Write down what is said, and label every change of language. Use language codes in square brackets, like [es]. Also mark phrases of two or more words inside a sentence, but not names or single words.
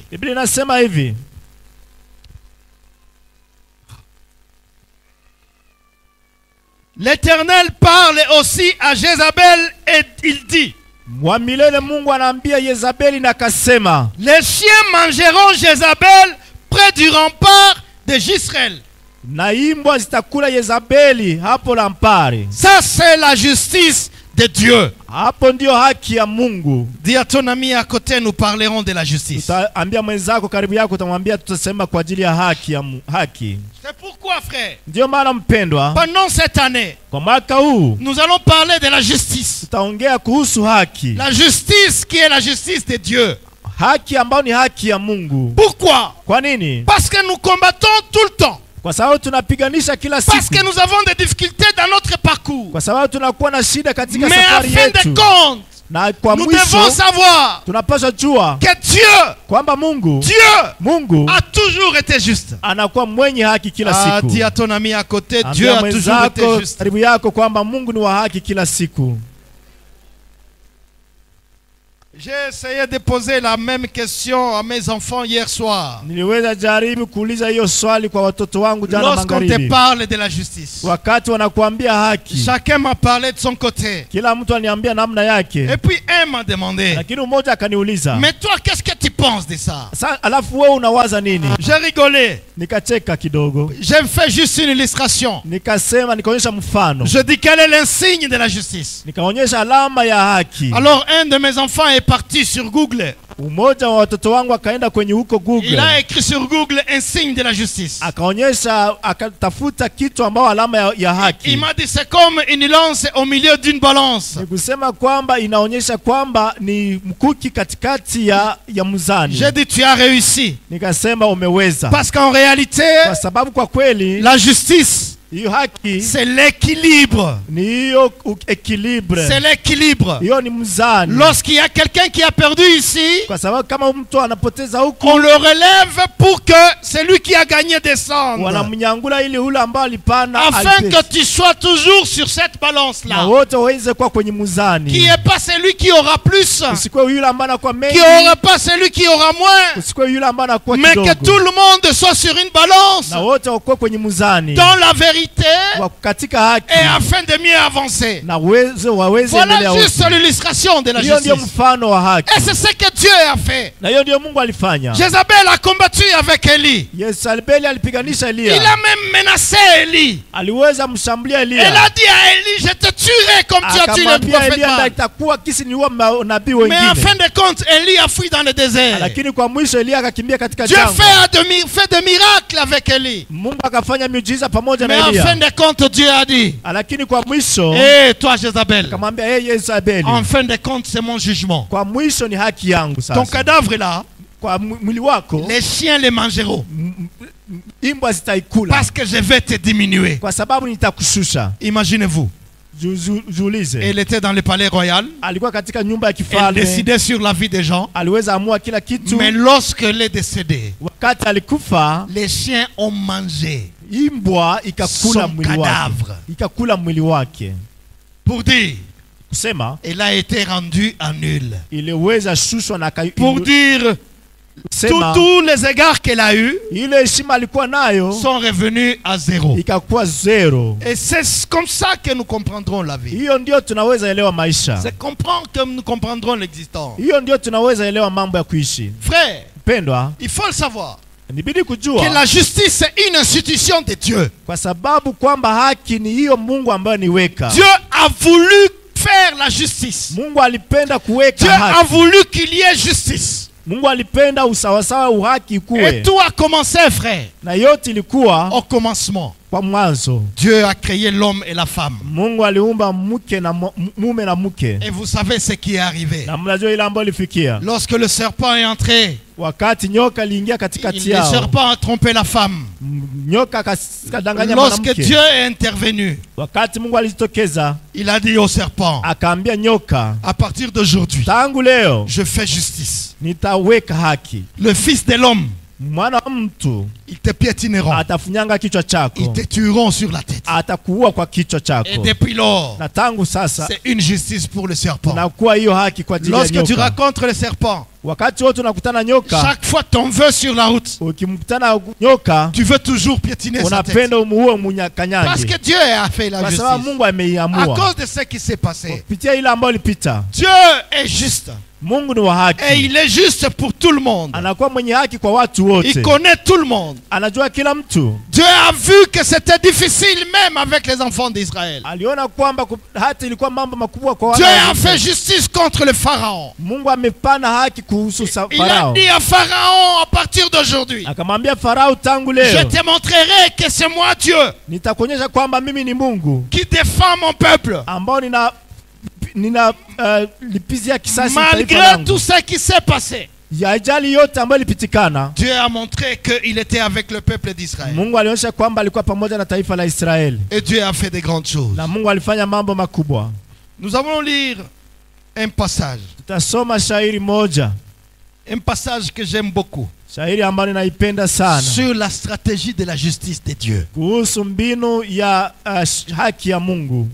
[sw] Biblia inasema hivi. [fr] L'Éternel parle aussi à Jézabel et il dit, [sw] Wa milele Mungu anaambia Yezabeli na kasema, [fr] les chiens mangeront Jézabel près du rempart de Jisraël. [sw] na imbwa zitakula Yezabeli hapo Lampari. [fr] Ça c'est la justice de Dieu. [sw] Hapo ndio haki ya Mungu. [fr] Dis à ton ami à côté, nous parlerons de la justice. [sw] Utaambia mwenzako karibu yako, utamwambia tutasema kwa ajili ya haki ya haki. [fr] C'est pourquoi, frère, [sw] Ndio maana mpendwa, [fr] pendant cette année, [sw] kwa mwaka huu [fr] nous allons parler de la justice. [sw] tutaongea kuhusu haki. [fr] La justice qui est la justice de Dieu. [sw] Haki ambayo ni haki ya Mungu. [fr] Pourquoi? [sw] Kwa nini? [fr] Parce que nous combattons tout le temps. [sw] Kwa sababu tunapiganisha kila siku. [fr] Parce que nous avons des difficultés dans notre parcours. [sw] Kwa sababu tunakuwa na shida katika [fr] Mais en [sw] safari [fr] fin de [sw] yetu. [fr] compte, [sw] Na kwa [fr] nous [sw] mwisho [fr] devons savoir [sw] tunapaswa jua [fr] que Dieu, [sw] kwamba Mungu [fr] Dieu a toujours été juste. [sw] anakuwa mwenye haki kila Ah, siku. [fr] dis à ton ami à côté, Dieu [sw] Ambia [fr] a toujours été [sw] mwenzako [fr] juste. [sw] karibu yako kwamba Mungu ni wa haki kila siku. [fr] J'ai essayé de poser la même question à mes enfants hier soir. [sw] Niliweza jaribu kuuliza hiyo swali kwa watoto wangu jana [fr] Lorsqu'on te [sw] magharibi. [fr] parle de la justice, [sw] Wakati wanakuambia haki, [fr] chacun m'a parlé de son côté. [sw] kila mtu aniambia namna yake. [fr] Et puis un m'a demandé, [sw] Lakini mmoja akaniuliza, [fr] mais toi, qu'est-ce que tu penses de ça? [sw] alafu wewe unawaza nini? [fr] J'ai rigolé. [sw] Nikacheka kidogo. [fr] J'ai fait juste une illustration. [sw] Nikasema, nikaonyesha mfano. [fr] Je dis quel est l'insigne de la justice. [sw] Nikaonyesha alama ya haki. [fr] Alors un de mes enfants est parti sur Google. [sw] Umoja wa watoto wangu akaenda kwenye huko Google. [fr] Il a écrit sur Google insigne de la justice. [sw] Akaonyesha, akatafuta kitu ambao alama ya haki. [fr] Il m'a dit c'est comme une lance au milieu d'une balance. [sw] Nikusema kwamba inaonyesha kwamba ni mkuki katikati ya mzani. [fr] J'ai dit tu as réussi. [sw] Nikasema umeweza. [fr] Parce qu'en réalité, [sw] Kwa sababu kwa kweli [fr] la justice, [sw] hiyo haki [fr] c'est l'équilibre. [sw] ni hiyo equilibre. [fr] C'est l'équilibre. [sw] Hiyo ni mzani. [fr] Lorsqu'il y a quelqu'un qui a perdu ici, [sw] Kwa sababu kama mtu anapoteza huko, [fr] on le relève pour que celui qui a gagné descende. [sw] wanamnyangula ili ule ambao alipana [fr] Afin que tu sois toujours sur cette [sw] na [fr] balance-là. [sw] wote waweze kuwa kwenye mzani. [fr] Qui n'est pas celui qui aura plus, [sw] Usikuwe yule ambaye anakuwa mengi, [fr] qui n'aura pas celui qui aura moins, [sw] usikuwe yule ambaye anakuwa [fr] mais que [sw] kidogo. [fr] tout le monde soit sur une balance, [sw] Na wote wakuwe kwenye mzani. [fr] dans la vérité, [sw] Katika haki. [fr] et afin de mieux avancer. [sw] Na waweze endelea [fr] Voilà juste [sw] wote. [fr] l'illustration de la [sw] Hiyo ndio [fr] justice. [sw] mfano wa haki. [fr] Et c'est ce que Dieu a fait. [sw] Na hiyo ndio Mungu alifanya. [fr] Jézabel a combattu avec Élie. [sw] Yezebeli alipiganisha [fr] Il [sw] Elia. [fr] a même menacé Élie. [sw] Aliweza mshambulia [fr] Elle [sw] Elia. [fr] a dit à Élie, je te tuerai comme tu as tué le [sw] Akamwambia [fr] prophète [sw] Elia, [fr] Baal. [sw] itakuwa kisi ni wa nabii [fr] Mais en fin [sw] wengine. [fr] de compte, Élie a fui dans le désert. [sw] Lakini kwa mwisho Elia akakimbia katika [fr] Dieu [sw] jangwa. [fr] fait de miracles avec Élie. [sw] Mungu akafanya miujiza pamoja [fr] Mais [sw] na [fr] en fin [sw] Elia. [fr] de compte, Dieu a dit, [sw] Lakini kwa mwisho [fr] hé toi Jézabel, [sw] akamwambia Yezebeli, [fr] en fin de compte, c'est mon jugement. [sw] kwa mwisho ni haki yangu [fr] Ton [sw] sasa. [fr] cadavre est là, [sw] Kwa mwili wako [fr] les chiens les mangeront. [sw] imbwa zitaikula. [fr] Parce que je vais te diminuer. [sw] Kwa sababu nitakushusha. [fr] Imaginez-vous, [sw] Jiulize. [fr] elle était dans le palais royal, [sw] Alikuwa katika nyumba ya [fr] elle [sw] kifalme. [fr] décidait sur la vie des gens. [sw] Aliweza amua kila kitu. [fr] Mais lorsqu'elle est décédée, [sw] Wakati alikufa, [fr] les chiens ont mangé [sw] imbwa ikakula [fr] son [sw] mwili wake. [fr] cadavre. [sw] Ikakula mwili wake. [fr] Pour dire, [sw] Kusema [fr] elle a été rendue en nul. [sw] iliweza shushwa na [fr] Pour dire, [sw] kusema [fr] tous les égards qu'elle a eus [sw] ile heshima alikuwa nayo [fr] sont revenus à zéro. [sw] ikakuwa zero. [fr] Et c'est comme ça que nous comprendrons la vie. [sw] Hiyo ndio tunaweza elewa maisha. [fr] C'est comprendre que nous comprendrons l'existence. [sw] Hiyo ndio tunaweza elewa mambo ya kuishi. [fr] Frère, [sw] Pendwa, [fr] il faut le savoir [sw] nibidi [fr] que [sw] kujua [fr] la justice c'est une institution de Dieu. [sw] kwa sababu kwamba haki ni hiyo Mungu ambaye niweka. [fr] Dieu a voulu faire la justice. [sw] Mungu alipenda kuweka [fr] Dieu a [sw] haki. [fr] voulu qu'il y ait justice. [sw] Mungu alipenda usawasawa, uhaki [fr] Et [sw] ikuwe. [fr] tout a commencé, frère, [sw] Na yote ilikuwa [fr] au commencement. [sw] kwa mwanzo. [fr] Dieu a créé l'homme et la femme. [sw] Mungu aliumba mke na mume na mke. [fr] Et vous savez ce qui est arrivé. [sw] Na mnajua ile ambayo ilifikia. [fr] Lorsque le serpent est entré, [sw] Wakati nyoka aliingia katikati [fr] le [sw] yao. [fr] serpent a trompé la femme. [sw] Nyoka kadanganya [fr] Lorsque [sw] mwanamke. [fr] Dieu est intervenu, [sw] Wakati Mungu alijitokeza, [fr] il a dit au serpent, [sw] akaambia nyoka, [fr] à partir d'aujourd'hui, [sw] tangu leo [fr] je fais justice. [sw] nitaweka haki. [fr] Le fils de l'homme, [sw] Mwana wa mtu [fr] ils te piétineront. [sw] atafunyanga kichwa [fr] Ils [sw] chako. [fr] te tueront sur la tête. [sw] Atakuua kwa kichwa [fr] Et [sw] chako. [fr] depuis lors, [sw] Na tangu sasa [fr] c'est une justice pour le serpent. [sw] nakuwa hiyo haki kwa ajili ya [fr] Lorsque tu [sw] nyoka. [fr] rencontres le serpent, [sw] Wakati wote unakutana nyoka, [fr] chaque fois ton vœu sur la route, [sw] ukimkutana nyoka, [fr] tu veux toujours piétiner sa tête. [sw] unapenda umuue [fr] Parce [sw] munyakanyange. [fr] que Dieu a fait la [sw] Kwa sababu [fr] justice. [sw] Mungu [fr] À [sw] ameiamua. [fr] cause de ce qui s'est passé. [sw] Kupitia ile ambayo ilipita. [fr] Dieu est juste. [sw] Mungu ni wa haki. [fr] Et il est juste pour tout le monde. [sw] Anakuwa mwenye haki kwa watu wote. [fr] Il connaît tout le monde. [sw] Anajua kila mtu. [fr] Dieu a vu que c'était difficile même avec les enfants d'Israël. [sw] Aliona kwamba hata ilikuwa mambo makubwa kwa [fr] Dieu a fait justice contre le Pharaon. [sw] Mungu amepana haki kuhusu Farao. [fr] Il a dit à Pharaon, à partir d'aujourd'hui, [sw] akamwambia Farao, tangu leo [fr] je te montrerai que c'est moi Dieu, [sw] nitakuonyesha kwamba mimi ni Mungu [fr] qui défend mon peuple. [sw] Ambao lipizia kisasi [fr] malgré tout ce qui s'est passé. [sw] Yajali yote ambayo ilipitikana, [fr] Dieu a montré qu'il était avec le peuple d'Israël. [sw] Mungu alionyesha kwamba alikuwa pamoja na taifa la Israeli. [fr] Et Dieu a fait de grandes choses. [sw] Na Mungu alifanya mambo makubwa. [fr] Nous allons lire un passage. [sw] Tutasoma shairi moja. [fr] Un passage que j'aime beaucoup. [sw] Shairi ambalo naipenda sana. [fr] Sur la stratégie de la justice de Dieu. [sw] Kuhusu mbinu ya haki ya Mungu.